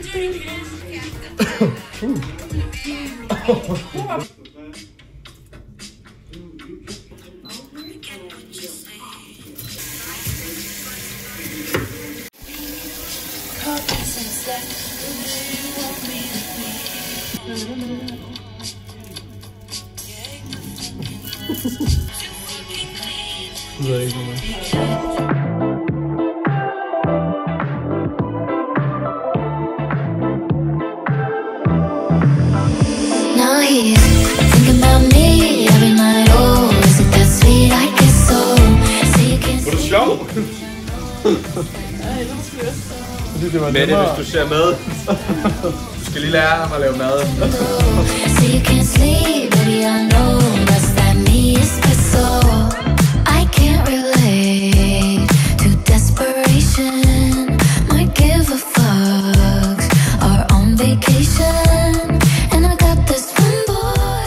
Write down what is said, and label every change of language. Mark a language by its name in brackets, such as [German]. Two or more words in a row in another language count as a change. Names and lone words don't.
[Danish] Det ved jeg ikke noget. [English] Thinking about me every night. Oh, is it that sweet? I guess so. So you can [Danish] Var du sjov? Mette, hvis du ser med. Du skal lige lære ham at lave mad. [English] so you can't sleep, baby. I know that's that me espresso. I can't relate to desperation. Might give a fuck. Are on vacation, and I got this one boy.